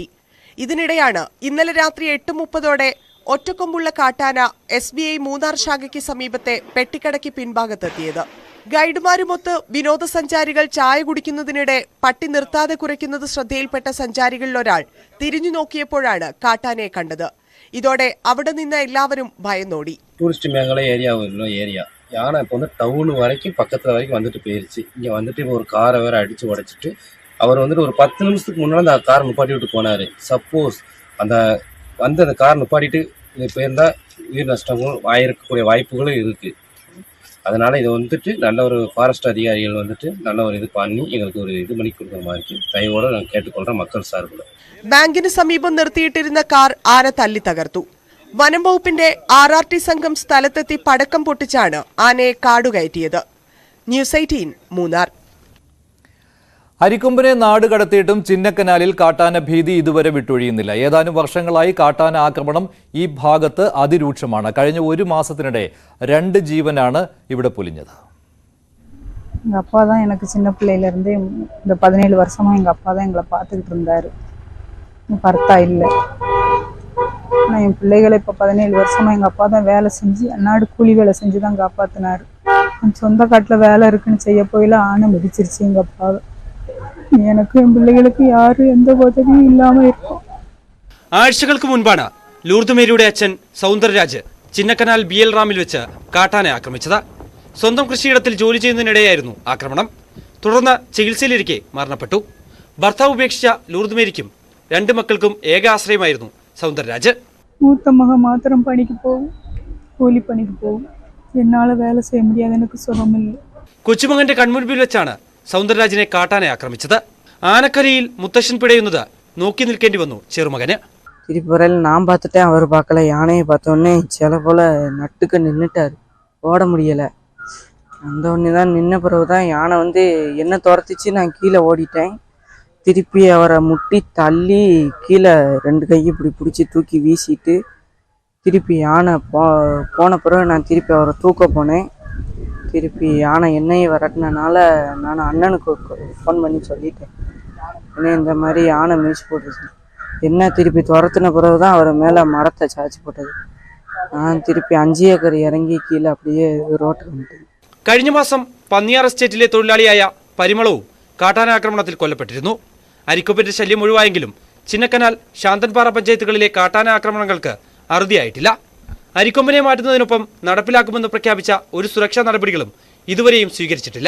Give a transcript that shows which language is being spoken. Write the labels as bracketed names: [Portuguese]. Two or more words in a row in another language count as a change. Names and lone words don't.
[Malayalam] ഇതിനിടെയാണ് ഇന്നലെ രാത്രി 8:30ഓടെ ഒറ്റക്കൊമ്പുള്ള കാട്ടാന SBI മൂന്നാർ ശാഖയ്ക്ക് സമീപത്തെ പെട്ടിക്കടയ്ക്ക് പിൻഭാഗത്തെത്തിയത്. ഗൈഡുമാരുമൊത്ത് വിനോദസഞ്ചാരികൾ ചായ കുടിക്കുന്നതിനിടെ പട്ടി നിർത്താതെ കുരയ്ക്കുന്നത് ശ്രദ്ധയിൽപ്പെട്ട സഞ്ചാരികളിൽ ഒരാൾ തിരിഞ്ഞു നോക്കിയപ്പോഴാണ് കാട്ടാനയെ കണ്ടത്. [Tamil] இதோட [Malayalam] അവിടെ നിന്ന് [Tamil] எல்லாரும் பயந்தோடி. டூரிஸ்ட் மேகலை ஏரியா ஏரியா யானை இப்போ வந்து டவுன் வரைக்கும் பக்கத்தில் வரைக்கும் வந்துட்டு போயிருச்சு. இங்கே வந்துட்டு இப்போ ஒரு காரை வேற அடித்து உடைச்சிட்டு அவர் வந்துட்டு ஒரு 10 நிமிஷத்துக்கு முன்னாடி அந்த காரை நிப்பாட்டி விட்டு போனார். சப்போஸ் அந்த காரை நிப்பாட்டிட்டு இது போயிருந்தால் உயிர் நஷ்டங்களும் ஆயிருக்கக்கூடிய வாய்ப்புகளும் இருக்குது. அதனால் இதை வந்துட்டு நல்ல ஒரு ஃபாரஸ்ட் அதிகாரிகள் வந்துட்டு நல்ல ஒரு இது பண்ணி எங்களுக்கு ஒரு இது பண்ணி கொடுக்குற மாதிரி தயவோடு நான் கேட்டுக்கொள்கிறேன் மக்கள் சார்பில். [Malayalam] ബാങ്കിന് സമീപം നിർത്തിയിട്ടിരുന്ന കാർ ആന തല്ലി തകർത്തു. വനം വകുപ്പിന്റെ RRT സംഘം സ്ഥലത്തെത്തി പടക്കം പൊട്ടിച്ചാണ് ആനയെ കാടുകയറ്റിയത്. ന്യൂസ് 18 മൂന്നാർ. അരിക്കൊമ്പനെ നാട് കടത്തിയിട്ടും ചിന്നക്കനാലിൽ കാട്ടാന ഭീതി ഇതുവരെ വിട്ടൊഴിയുന്നില്ല. ഏതാനും വർഷങ്ങളായി കാട്ടാന ആക്രമണം ഈ ഭാഗത്ത് അതിരൂക്ഷമാണ്. കഴിഞ്ഞ ഒരു മാസത്തിനിടെ 2 ജീവനാണ് ഇവിടെ പൊലിഞ്ഞത്. [Tamil] எங்கள் அப்பா தான் எனக்கு சின்ன பிள்ளையிலேருந்தே இந்த 17 வருஷமாக எங்கள் அப்பா தான் எங்களை பார்த்துக்கிட்டு இருந்தார். பர்த்தா இல்லை. ஆனால் என் பிள்ளைகளை இப்போ 17 வருஷமாக எங்கள் அப்பா தான் வேலை செஞ்சு அன்னாடு கூலி வேலை செஞ்சு தான் காப்பாற்றினார். சொந்த காட்டில் வேலை இருக்குன்னு செய்ய போயில ஆனை மிதிச்சிருச்சு எங்கள் அப்பாவை. எனக்கும் என் பிள்ளைகளுக்கு யாரும் எந்த உதவியும் இல்லாமல் இருக்கும். [Malayalam] ആഴ്ചകൾക്ക് മുൻപാണ് ലൂർദ് മേരിയുടെ അച്ഛൻ സൗന്ദർരാജ് ചിന്നക്കനാൽ BL റാമിൽ വെച്ച് കാട്ടാനെ ആക്രമിച്ചത്. സ്വന്തം കൃഷിയിടത്തിൽ ജോലി ചെയ്യുന്നതിനിടെയായിരുന്നു ആക്രമണം. തുടർന്ന് ചികിത്സയിലിരിക്കെ മരണപ്പെട്ടു. ഭർത്താവ് ഉപേക്ഷിച്ച ലൂർദ് മേരിക്കും 2 മക്കൾക്കും ഏക ആശ്രയമായിരുന്നു സൗന്ദർരാജ്. [Tamil] மூத்த மகன் மாத்திரம் பணிக்கு போகும், கூலி பணிக்கு போகும். என்னால் வேலை செய்ய முடியாது, எனக்கு சுகமில்லை. [Malayalam] കൊച്ചുമകന്റെ കൺമുൻപിൽ വെച്ചാണ് സൗന്ദർരാജിനെ കാട്ടാനെ ആക്രമിച്ചത്. ആനക്കരയിൽ മുത്തശ്ശൻ പിടയുന്നത് നോക്കി നിൽക്കേണ്ടി വന്നു ചെറുമകന്. [Tamil] திருப்பி நான் பார்த்துட்டேன், அவர் பார்க்கல. யானையை பார்த்தோன்னே சில போல நட்டுக்கு நின்றுட்டார், ஓட முடியலை. அந்த ஒன்று தான் நின்ன பிறகு தான் யானை வந்து என்ன துரத்திச்சு. நான் கீழே ஓடிட்டேன். திருப்பி அவரை முட்டி தள்ளி கீழே 2 கையை இப்படி பிடிச்சி தூக்கி வீசிட்டு திருப்பி யானை போன பிறகு நான் திருப்பி அவரை தூக்க போனேன். திருப்பி யானை என்னையை விரட்டினால நான் அண்ணனுக்கு ஃபோன் பண்ணி சொல்லிட்டேன், ஏன்னா இந்த மாதிரி யானை மீசி போட்டுச்சு. என்ன திருப்பி துரத்தின பிறகு தான் அவர் மேலே மரத்தை சாய்ச்சி போட்டது. நான் திருப்பி 5 ஏக்கர் இறங்கி கீழே அப்படியே ரோட்டுக்கு வந்துட்டேன். [Malayalam] കഴിഞ്ഞ മാസം പന്നിയാർ എസ്റ്റേറ്റിലെ തൊഴിലാളിയായ പരിമളവും കാട്ടാനാക്രമണത്തിൽ കൊല്ലപ്പെട്ടിരുന്നു. അരിക്കൊമ്പന്റെ ശല്യം ഒഴിവായെങ്കിലും ചിന്നക്കനാൽ ശാന്തൻപാറ പഞ്ചായത്തുകളിലെ കാട്ടാന ആക്രമണങ്ങൾക്ക് അറുതിയായിട്ടില്ല. അരിക്കൊമ്പനെ മാറ്റുന്നതിനൊപ്പം നടപ്പിലാക്കുമെന്ന് പ്രഖ്യാപിച്ച ഒരു സുരക്ഷാ നടപടികളും ഇതുവരെയും സ്വീകരിച്ചിട്ടില്ല.